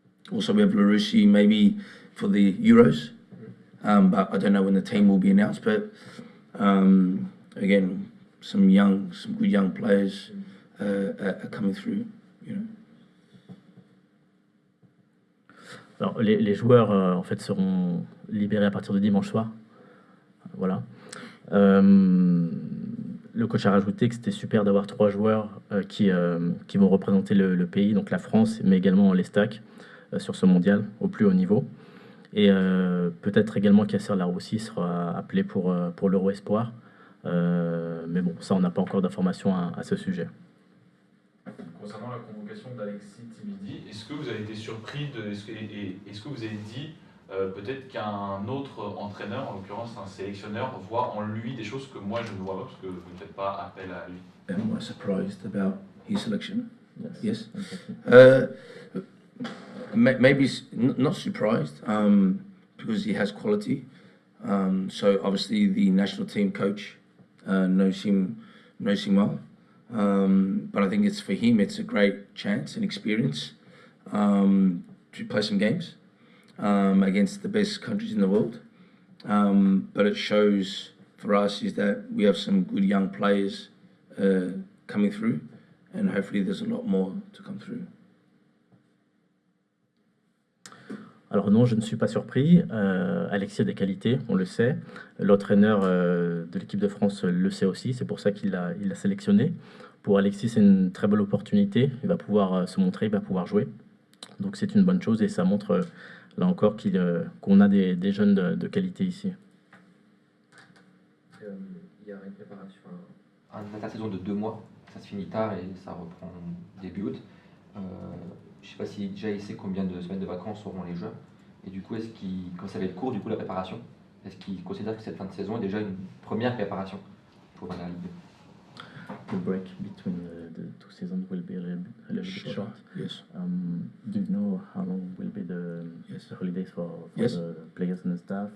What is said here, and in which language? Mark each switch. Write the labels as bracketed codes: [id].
[en] Also, we have Larousse maybe for the Euros, but I don't know when the team will be announced. But again, some good young players are coming through. You know. [fr] Alors, les joueurs en fait seront libérés à partir de dimanche soir. Voilà. Le coach a rajouté que c'était super d'avoir 3 joueurs qui vont représenter le pays, donc la France, mais également l'Estac sur ce mondial au plus haut niveau. Et peut-être également qu'Yasser Laroussi sera appelé pour l'Euro Espoir. Mais bon, ça, on n'a pas encore d'informations à ce sujet. Concernant la convocation d'Alexis Tibidi, est-ce que vous avez été surpris est-ce que vous avez dit peut-être qu'un autre entraîneur, en l'occurrence un sélectionneur, voit en lui des choses que moi je ne vois pas parce que vous ne faites pas appel à lui? [en] Am I surprised about his selection? Yes. Exactly. Maybe not surprised because he has quality. So obviously the national team coach knows him well. But I think it's for him. It's a great chance and experience to play some games against the best countries in the world. But it shows for us is that we have some good young players coming through, and hopefully there's a lot more to come through. [fr] Alors non, je ne suis pas surpris. Alexis a des qualités, on le sait. L'entraîneur de l'équipe de France le sait aussi, c'est pour ça qu'il l'a sélectionné. Pour Alexis, c'est une très belle opportunité. Il va pouvoir se montrer, il va pouvoir jouer. Donc c'est une bonne chose et ça montre là encore qu'on a des jeunes de qualité ici. Il y a une préparation, une intersaison de 2 mois. Ça se finit tard et ça reprend début août. Je ne sais pas si déjà il sait combien de semaines de vacances auront les joueurs. Et du coup, quand ça va être court, du coup, la préparation, est-ce qu'il considère que cette fin de saison est déjà une première préparation pour la Ligue 2? [en] The break between the 2 seasons will be a little bit short. Yes. Do you know how long will be the holidays for Yes. the players and the staff?